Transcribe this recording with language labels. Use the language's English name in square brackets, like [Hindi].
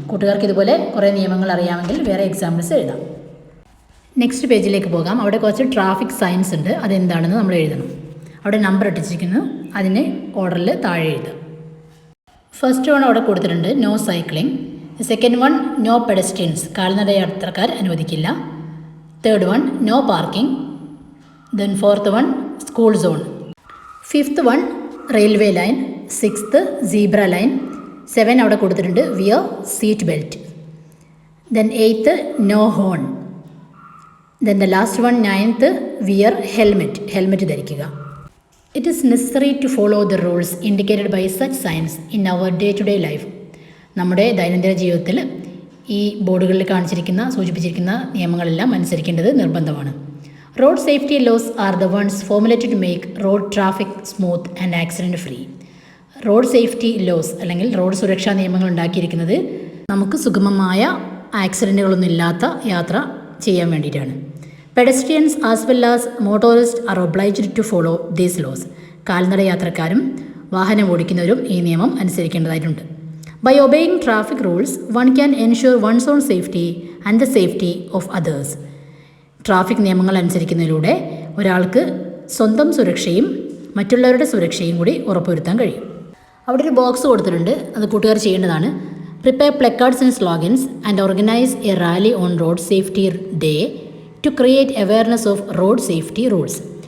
[Malayalam] കൂട്ടുകാർക്ക് ഇതുപോലെ കുറേ നിയമങ്ങൾ അറിയാമെങ്കിൽ വേറെ എക്സാമ്പിൾസ് എഴുതാം. നെക്സ്റ്റ് പേജിലേക്ക് പോകാം. അവിടെ കുറച്ച് ട്രാഫിക് സയൻസ് ഉണ്ട്, അതെന്താണെന്ന് നമ്മൾ എഴുതണം. അവിടെ നമ്പർ ഇട്ടിരിക്കുന്നു, അതിന് ഓർഡറിൽ താഴെ എഴുതാം. [English] first one [Malayalam] അവിടെ കൊടുത്തിട്ടുണ്ട്, no cycling. [English] second one, no pedestrians, [Malayalam] കാൽനട യാത്രക്കാർ അനുവദിക്കില്ല. [English] Third one, no parking. Then fourth one, school zone. Fifth one, railway line. Sixth, zebra line. 7 [Malayalam] അവിടെ കൊടുത്തിട്ടുണ്ട്, [English] wear seat belt. Then 8th, no horn. Then the last one, 9th, wear helmet [Malayalam] ധരിക്കുക. [English] It is necessary to follow the rules indicated by such signs in our day-to-day life. [Malayalam] നമ്മുടെ ദൈനംദിന ജീവിതത്തിൽ ഈ ബോർഡുകളിൽ സൂചിപ്പിച്ചിരിക്കുന്ന നിയമങ്ങളെല്ലാം അനുസരിക്കേണ്ടത് നിർബന്ധമാണ്. [English] Road safety laws are the ones formulated to make road traffic smooth and accident free. [Malayalam] Road safety loss അല്ലെങ്കിൽ road സുരക്ഷാ നിയമങ്ങൾ ഉണ്ടാക്കിയിരിക്കുന്നത് നമുക്ക് സുഗമമായ ആക്സിഡൻറ്റുകളൊന്നും ഇല്ലാത്ത യാത്ര ചെയ്യാൻ വേണ്ടിയിട്ടാണ്. [English] Pedestrians as well as motorist are obliged to follow these laws. [Malayalam] കാൽനട യാത്രക്കാരും വാഹനം ഓടിക്കുന്നവരും ഈ നിയമം അനുസരിക്കേണ്ടതായിട്ടുണ്ട്. [English] By obeying traffic rules, one can ensure one's own safety and the safety of others. [Malayalam] Traffic നിയമങ്ങൾ അനുസരിക്കുന്നതിലൂടെ ഒരാൾക്ക് സ്വന്തം സുരക്ഷയും മറ്റുള്ളവരുടെ സുരക്ഷയും കൂടി ഉറപ്പുവരുത്താൻ കഴിയും. അവിടെ ഒരു ബോക്സ് കൊടുത്തിട്ടുണ്ട്, അത് കൂട്ടുകാർ ചെയ്യേണ്ടതാണ്. [English] Prepare placards and slogans and organise a rally on road safety day to create awareness of road safety rules.